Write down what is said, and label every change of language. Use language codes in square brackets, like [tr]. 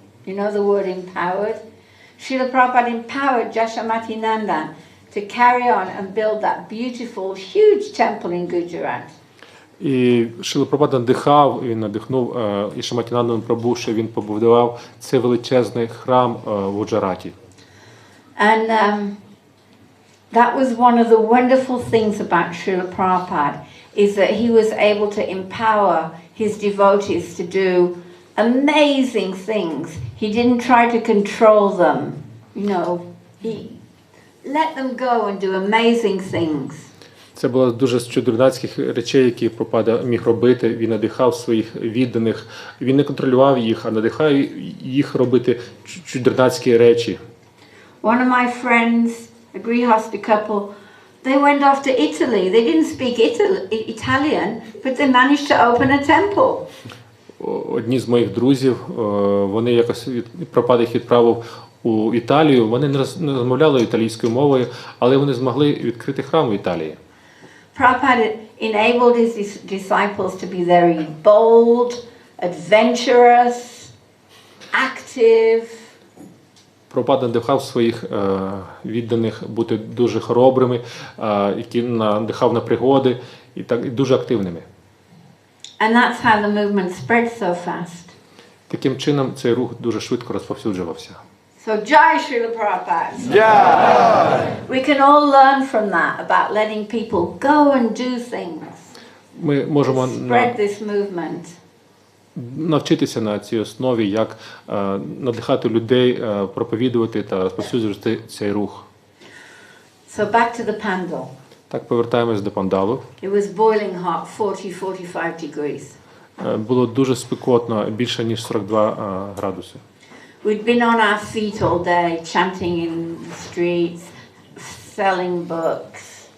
[en] You know the word empowered? Srila Prabhupada empowered Jashamati Nandan to carry on and build that beautiful, huge temple in Gujarat. [uk] І Шріла Прабхупада надихнув Яшаматі Нандану Прабу, що він побудував цей величезний храм в Гуджараті. [en] And that was one of the wonderful things about Srila Prabhupada, is that he was able to empower his devotees to do amazing things. He didn't try to control them. He let them go and do amazing things. [uk] Це було дуже з чудернацьких речей, які Прабхупада міг робити. Він надихав своїх відданих. Він не контролював їх, а надихав їх робити чудернацькі речі. [en] One of my friends, a Grihasta couple, they went off to Italy. They didn't speak Italian, but they managed to open a temple. [uk] Одні з моїх друзів, вони якось Прабхупада їх відправив у Італію. Вони не розмовляли італійською мовою, але вони змогли відкрити храм в Італії. [en] Prabhupada enabled his disciples to be very bold, adventurous, active. [uk] Прабхупада надихав своїх відданих бути дуже хоробрими, які надихав на пригоди і дуже активними. [en] And that's how the movement spread so fast. [uk] Таким чином цей рух дуже швидко розповсюджувався. [en] So Jai Srila Prabhupada. Yeah. We can all learn from that about letting people go and do things. [uk] Ми можемо [en] spread this movement. [uk] Навчитися на цій основі, як надихати людей, проповідувати та розповсюджувати цей рух. [en] So back to the Pandal. [uk] Так, повертаємось до Пандалу. [en] It was boiling hot, 40-45 degrees. [uk] Було дуже спекотно, більше ніж 42 градуси. [en] We'd been on our feet all day, chanting in the streets, selling books.